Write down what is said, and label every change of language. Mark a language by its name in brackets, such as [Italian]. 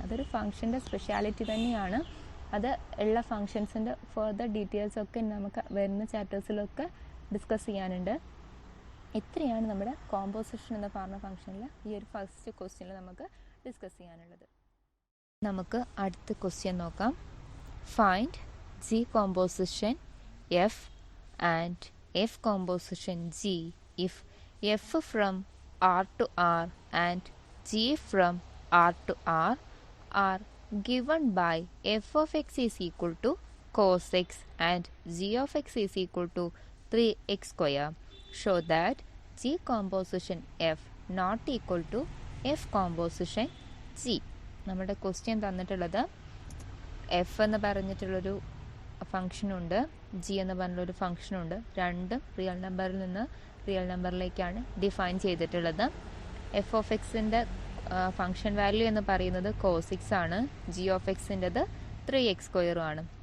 [Malayalam] അതൊരു ഫംഗ്ഷൻ്റെ സ്പെഷ്യാലിറ്റി തന്നെയാണ്. അത് ഉള്ള ഫംഗ്ഷൻസിൻ്റെ ഫർദർ ഡീറ്റെയിൽസ് ഒക്കെ നമുക്ക് വരുന്ന ചാപ്റ്റേഴ്സിലൊക്കെ ഡിസ്കസ് ചെയ്യാനുണ്ട്. ഇത്രയാണ് നമ്മുടെ കോമ്പോസിഷൻ എന്ന് പറഞ്ഞ ഫംഗ്ഷനിൽ ഈ ഒരു ഫസ്റ്റ് ക്വസ്റ്റ്യനിൽ നമുക്ക് ഡിസ്കസ് ചെയ്യാനുള്ളത്. നമുക്ക് അടുത്ത ക്വസ്റ്റ്യൻ നോക്കാം. [English] Find G composition F and F composition G if f from R to R and g from R to R are given by f of x is equal to cos x and g of x is equal to 3x square. Show that g composition f not equal to f composition g. [Malayalam] നമ്മുടെ question തന്നിട്ടുള്ളത് F എന്ന് പറഞ്ഞിട്ടുള്ളൊരു ഫംഗ്ഷനുണ്ട്, G എന്ന് പറഞ്ഞൊരു ഫംഗ്ഷനുണ്ട്. രണ്ടും real നമ്പറിൽ നിന്ന് real നമ്പറിലേക്കാണ് define ചെയ്തിട്ടുള്ളത്. എഫ് ഓഫ് എക്സിൻ്റെ ഫംഗ്ഷൻ വാല്യൂ എന്ന് പറയുന്നത് കോസിക്സ് ആണ്, ജി ഓഫ് എക്സിൻ്റെത് 3x² ആണ്.